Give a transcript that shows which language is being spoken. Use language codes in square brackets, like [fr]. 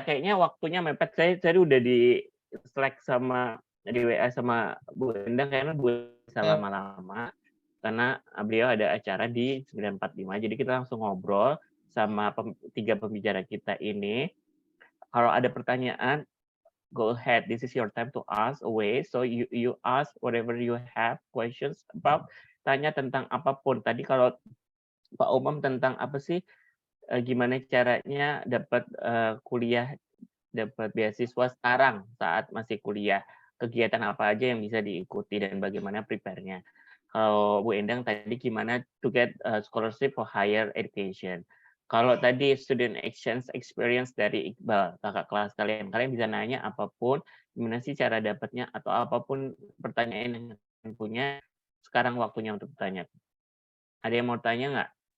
[id] Kayaknya waktunya mepet. Saya tadi udah di Slack sama di WA sama Bu Endang karena Bu bisa lama-lama karena beliau ada acara di 945. Jadi kita langsung ngobrol sama tiga pembicara kita ini. Kalau ada pertanyaan, [en] go ahead. This is your time to ask away. So you ask whatever you have questions about. [id] Tanya tentang apapun. Tadi kalau Pak Umam tentang apa sih, gimana caranya dapat kuliah, dapat beasiswa sekarang saat masih kuliah. Kegiatan apa aja yang bisa diikuti dan bagaimana prepare-nya. Kalau Bu Endang tadi gimana [en] to get scholarship for higher education. [id] Kalau tadi student exchange experience dari Iqbal, kakak kelas kalian bisa nanya apapun, gimana sih cara dapatnya, atau apapun pertanyaan yang kalian punya, sekarang waktunya untuk bertanya. Ada yang mau tanya nggak?